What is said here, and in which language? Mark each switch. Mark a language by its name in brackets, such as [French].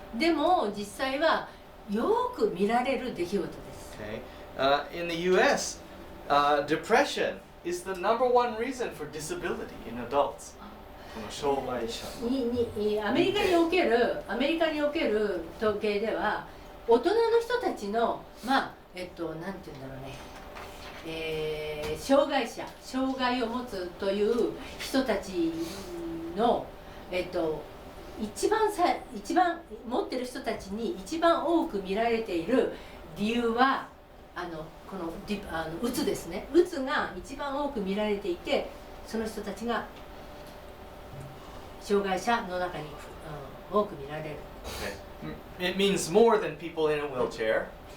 [Japanese] でも実際はよく見られる出来事です。 [English] Okay. In the U.S., depression is the number one reason for disability in adults. [Japanese] この障害者のアメリカにおける統計では大人の人たちのなんていうんだろうね、障害を持つという人たちの、一番持ってる人たちに一番多く見られている理由はこのうつですね。うつが一番多く見られていて、その人たちが障害者の中に、多く見られる。 [English] Okay. It means more than people in a wheelchair.